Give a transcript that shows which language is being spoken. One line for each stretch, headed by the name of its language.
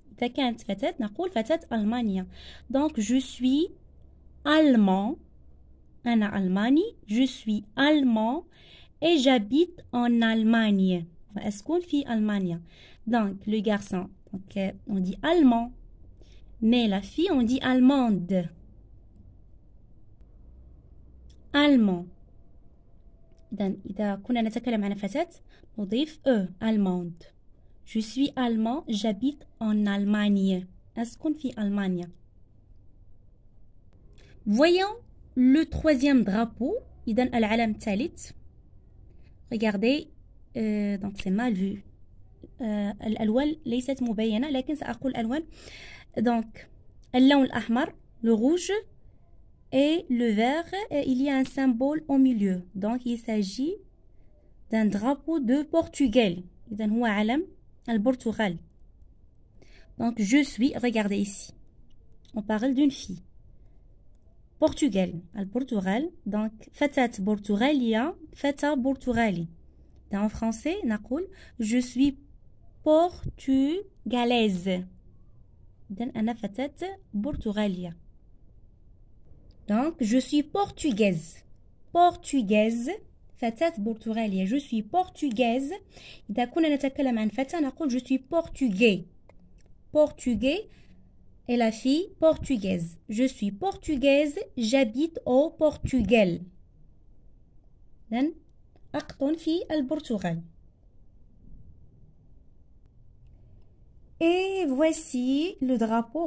Arabic: إذا كانت فتاة نقول فتاة ألمانيا.
French: Donc je suis allemand.
Arabic: أنا ألماني.
French: Je suis allemand et j'habite en Allemagne.
Arabic: وأسكن في ألمانيا.
French: Donc le garçon, donc, on dit allemand. Mais la fille on dit allemande. allemand.
Arabic: إذا كنا نتكلم عن فتاة نضيف allemande.
French: Je suis allemand, j'habite en Allemagne.
Arabic: أسكن في ألمانيا.
French: Voyons le troisième drapeau.
Arabic: إذا العلم الثالث.
French: Regardez, donc c'est mal vu.
Arabic: الألوان ليست مبينة لكن سأقول الألوان.
French: Donc
Arabic: اللون الأحمر,
French: le rouge et le vert, il y a un symbole au milieu. Donc il s'agit d'un drapeau de Portugal.
Arabic: إذا هو علم البرتغال.
French: Donc je suis, regardez ici. On parle d'une fille. Portugal, البرتغال.
Arabic: Donc فتاة برتغالية, فتى برتغالي.
French: En français نقول je suis portugalaise.
Arabic: إذا أنا فتاة برتغالية.
French: Donc je suis portugaise.
Arabic: Portugaise, فتاة برتغالية.
French: Je suis portugaise.
Arabic: إذا كنا نتكلم عن فتاة نقول
French: je suis portugais. Portugais et la fille portugaise. Je suis portugaise, j'habite au Portugal.
Arabic: إذن أقطن في البرتغال.
French: Et voici le drapeau.